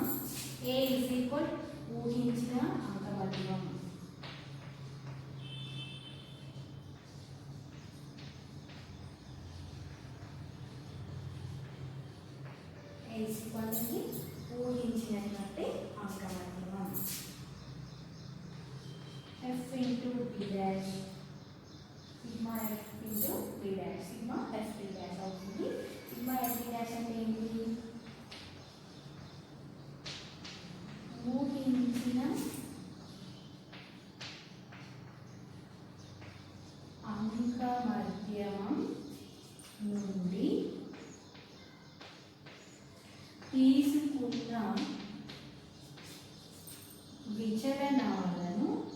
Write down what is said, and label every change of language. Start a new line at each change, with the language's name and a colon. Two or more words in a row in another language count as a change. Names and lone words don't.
Telugu: a
English: is equal
Telugu: ఊహించిన అంక మధ్యమం. a
English: is equal to
Telugu: ఊహించినటువంటి అంక మధ్యమం.
English: f into d dash sigma f into d dash sigma f d dash అవుతుంది. sigma f d dash
Telugu: అంటే ఏంటి? ఊహించిన అంక మధ్యమం నుండి తీసుకున్న విచలనాలను